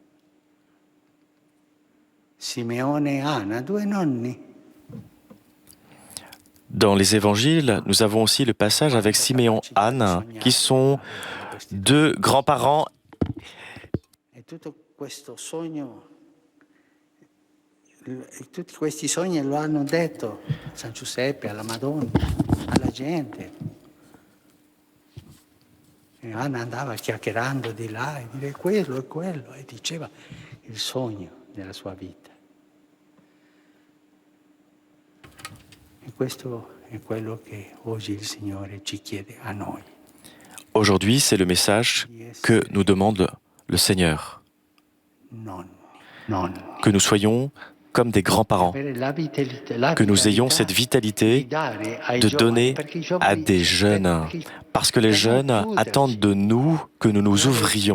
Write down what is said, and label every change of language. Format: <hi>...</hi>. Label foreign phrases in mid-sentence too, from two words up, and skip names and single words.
<it>Simeone e Anna, 2 nonni.</it> <fr>Dans les évangiles, nous avons aussi le passage avec Siméon et Anne, qui sont 2 grands-parents.</fr> <it>Tutti questi sogni lo hanno detto San Giuseppe alla Madonna, alla gente. E Anna andava chiacchierando di là e dire quello e diceva il sogno della sua vita. E questo è quello che oggi il Signore ci chiede a noi.</it> <fr>Aujourd'hui, c'est le message que nous demande le Seigneur. Que nous soyons comme des grands-parents, que nous ayons cette vitalité de donner à des jeunes, parce que les jeunes attendent de nous que nous nous ouvrions.</fr>